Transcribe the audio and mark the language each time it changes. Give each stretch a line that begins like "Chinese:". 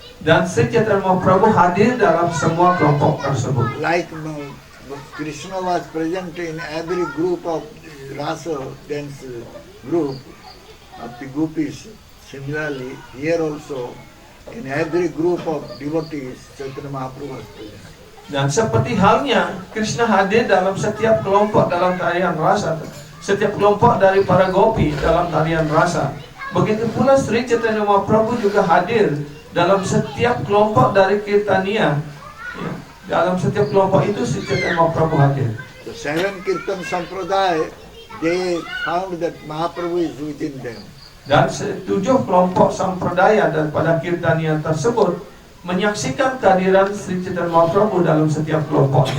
Indonesian: Dan Sri Chaitanya Mahaprabhu hadir dalam semua kelompok tersebut.
English: Like Krishna was present in every group of rasa dance group of the gopis. Similarly, here also in every group of devotees, Chaitanya Mahaprabhu was present.
Indonesian: Dan seperti halnya Krishna hadir dalam setiap kelompok dalam tarian rasa, setiap kelompok dari para gopi dalam tarian rasa. Begitu pula Sri Chaitanya Mahaprabhu juga hadir dalam setiap kelompok dari kirtania. Ya, dalam setiap kelompok itu Sri Chaitanya Mahaprabhu hadir.
English: The 7 Kirtan Sampradaya, they found that Mahaprabhu is within them.
Indonesian: Dan 7 kelompok sampradaya daripada kirtania tersebut menyaksikan kehadiran Sri Chaitanya Mahaprabhu dalam setiap kelompok.